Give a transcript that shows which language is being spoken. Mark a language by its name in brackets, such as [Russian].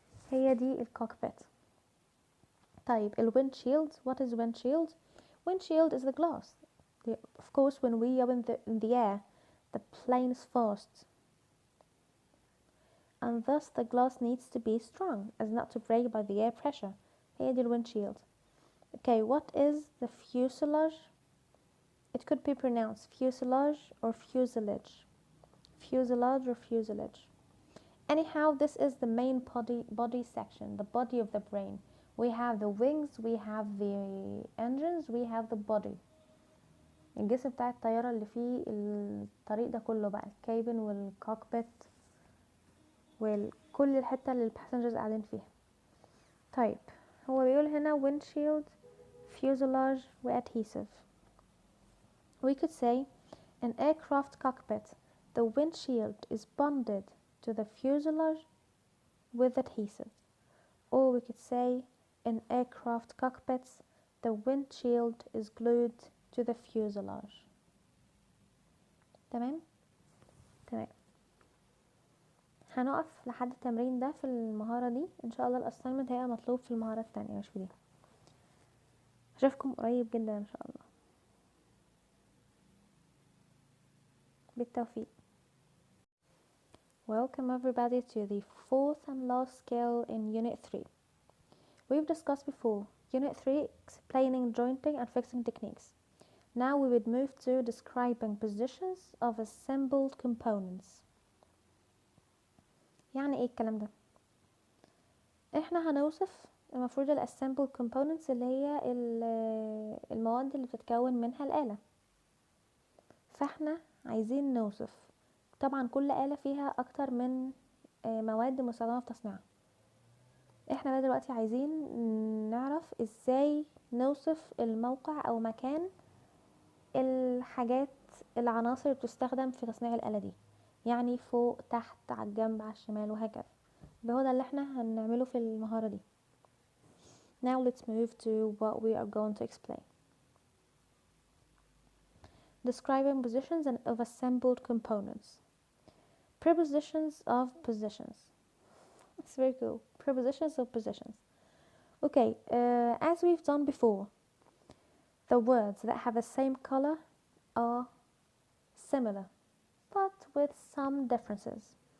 [Arabic] هي دي الكوكبيت. [English] طيب windshield, what is windshield? Windshield is the glass. Of course when we are in the air, the plane is fast, and thus the glass needs to be strong as not to break by the air pressure. [Arabic] هي دي windshield. [English] Okay, what is the fuselage? It could be pronounced fuselage or fuselage. Fuselage or fuselage. Anyhow, this is the main body section, the body of the brain. We have the wings, we have the engines, we have the body. [Arabic] الجسم بتاع الطيارة اللي فيه الطريق ده كله بقى الكابن والكوكبيت وكل الحتة اللي الباسنجرز قاعدين فيها. طيب هو بيقول هنا windshield, fuselage و adhesive. [English] We could say in aircraft cockpit the windshield is bonded to the fuselage with adhesive. Or we could say in aircraft cockpits the windshield is glued to the fuselage. [Arabic] تمام؟ تمام. هنقف لحد التمرين ده في المهارة دي. ان شاء الله الاساينمنت هيبقى مطلوب في المهارة التانية مش في دي. اشوفكم قريب جدا ان شاء الله. بالتوفيق. [English] Welcome everybody to the fourth and last skill in Unit 3. We've discussed before Unit 3 explaining jointing and fixing techniques. Now we would move to describing positions of assembled components. [Arabic] يعني ايه الكلام ده؟ احنا هنوصف المفروض الاسsembled components اللي هي المواد اللي بتتكون منها الآلة. فاحنا عايزين نوصف طبعا كل آلة فيها اكتر من مواد مستخدمة في تصنيعها. احنا بقى دلوقتي عايزين نعرف ازاي نوصف الموقع او مكان الحاجات العناصر اللي بتستخدم في تصنيع الآلة دي، يعني فوق تحت على الجنب على الشمال وهكذا. هو ده اللي احنا هنعمله في المهارة دي. [English] Now let's move to what we are going to explain. Describing positions and of assembled components. Prepositions of positions. It's very cool. Prepositions of positions. Okay, as we've done before, the words that have the same color are similar, but with some differences.